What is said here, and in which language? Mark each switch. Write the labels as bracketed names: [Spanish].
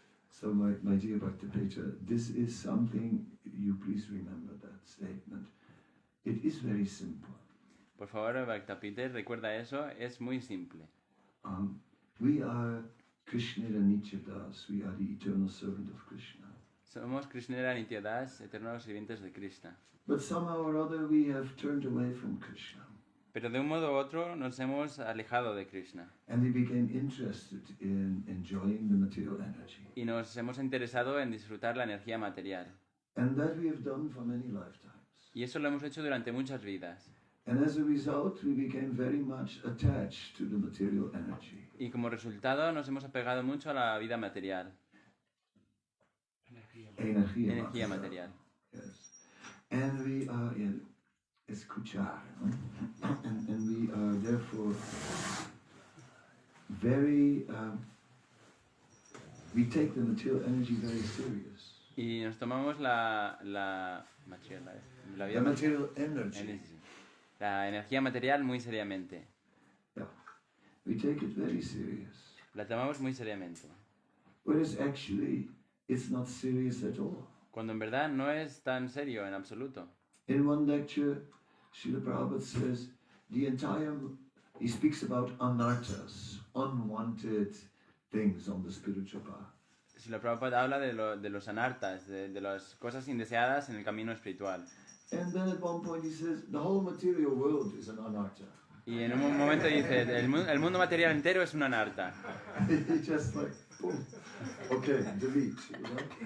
[English] So my dear Bhakti Petra, this is something, you please remember that statement. It is very simple. [Spanish] Por favor, Bhakta Peter, recuerda eso, es muy simple. [English] We are Krishna Nityadas, we are the eternal servant of Krishna. [Spanish] Somos Krishnera Nityadas, eternos sirvientes de Krishna. [English] But somehow or other we have turned away from Krishna. [Spanish] Pero de un modo u otro nos hemos alejado de Krishna. [English] And we became interested in enjoying the material energy. [Spanish] Y nos hemos interesado en disfrutar la energía material. [English] And that we have done for many lifetimes. [Spanish] Y eso lo hemos hecho durante muchas vidas. [English] And as a result, we became very much attached to the material energy. [Spanish] Y como resultado nos hemos apegado mucho a la vida material. Energía material. [English] Yes. And we are in [Spanish] escuchar. ¿No? [English] And we are therefore very, we take the material energy very serious. [Spanish] Y nos tomamos la vida [English] The material energy. [Spanish] la energía material muy seriamente. [English] Yeah. We take it very serious. [Spanish] La tomamos muy seriamente. [English] Whereas actually, it's not serious at all. [Spanish] Cuando en verdad no es tan serio en absoluto. [English] In one lecture, Srila Prabhupada says, he speaks about anarthas, unwanted things on the spiritual path. [Spanish] Si la Prabhupada habla de los anartas, de las cosas indeseadas en el camino espiritual. [English] And then at one point he says, the whole material world is an anartha. [Spanish] Y en un momento dice, el mundo material entero es una anarta. [English] He just like, boom, okay, delete, you know?